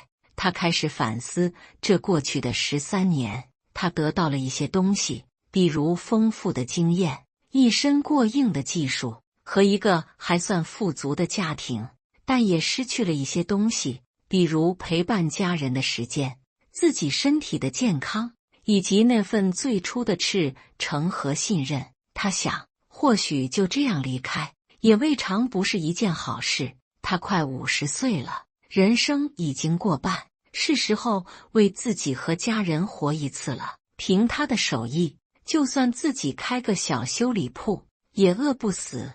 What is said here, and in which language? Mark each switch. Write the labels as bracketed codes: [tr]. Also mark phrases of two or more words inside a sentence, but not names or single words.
[zh] 他開始反思這過去的13年，他得到了一些東西，比如豐富的經驗、一身過硬的技術和一個還算富足的家庭，但也失去了一些東西，比如陪伴家人的時間、自己身體的健康，以及那份最初的赤誠和信任。他想，或許就這樣離開，也未嘗不是一件好事。他快50歲了，人生已經過半，是時候為自己和家人活一次了。憑他的手藝，就算自己開個小修理鋪，也餓不死。